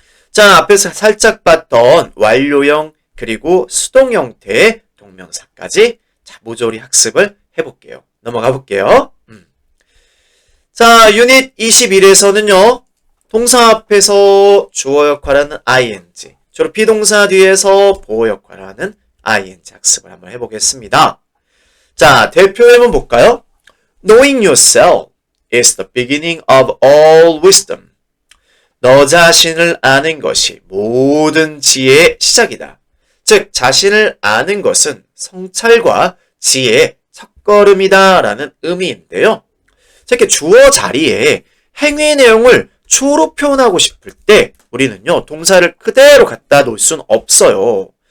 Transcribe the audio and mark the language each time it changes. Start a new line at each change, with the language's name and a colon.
Korean: 자, 앞에서 살짝 봤던 완료형 그리고 수동 형태의 동명사까지 자, 모조리 학습을 해볼게요. 넘어가 볼게요. 자, 유닛 21에서는요. 동사 앞에서 주어 역할하는 ing, 주로 비동사 뒤에서 보어 역할을 하는 ing 학습을 한번 해보겠습니다. 자, 대표 예문 볼까요?
English: Knowing yourself is the beginning of all wisdom.
Korean: 너 자신을 아는 것이 모든 지혜의 시작이다. 즉, 자신을 아는 것은 성찰과 지혜의 첫걸음이다 라는 의미인데요. 이렇게 주어 자리에 행위 내용을 주어로 표현하고 싶을 때 우리는요, 동사를 그대로 갖다 놓을 순 없어요.